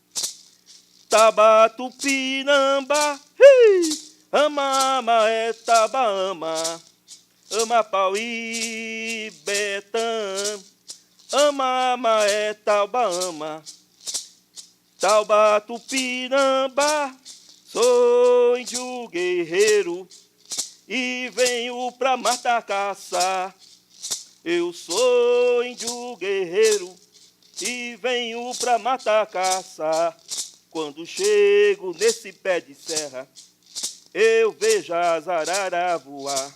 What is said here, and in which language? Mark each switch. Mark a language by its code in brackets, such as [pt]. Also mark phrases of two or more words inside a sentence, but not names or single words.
[tpw] Tabatupinamba, Amama, Etabaama, Amapauí, Betã, Amama, Etabaama, Taubatupinamba, [pt] sou índio guerreiro e venho pra matar caça. Eu sou índio guerreiro e venho pra matar caça. Quando chego nesse pé de serra, eu vejo as araras voar.